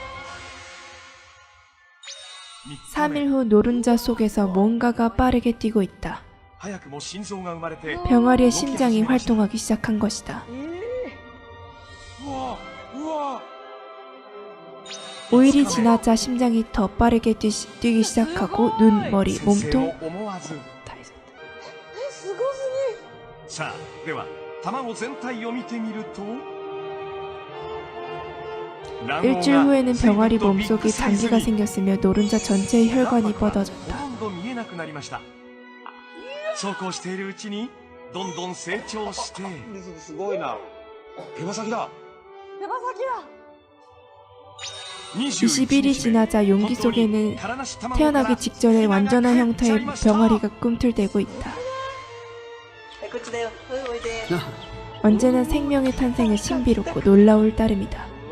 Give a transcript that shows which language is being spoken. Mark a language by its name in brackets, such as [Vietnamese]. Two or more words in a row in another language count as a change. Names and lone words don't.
[Korean] 3일 후 노른자 속에서 뭔가가 빠르게 뛰고 있다. 병아리의 심장이 활동하기 시작한 것이다. 5일이 지나자 심장이 더 빠르게 뛰기 시작하고 눈, 머리, 몸통 [Japanese] さあでは卵全体を見てみると [Korean] 일주일 후에는 병아리 몸속에 장기가 생겼으며 노른자 전체의 혈관이 뻗어졌다. [Japanese] ほとんど見えなくなりましたそうこうしているうちにどんどん成長してすごいな手羽先だ [Korean] 21일이 지나자 용기 속에는 태어나기 직전에 완전한 형태의 병아리가 꿈틀대고 있다. 언제나 생명의 탄생은 신비롭고 놀라울 따름이다.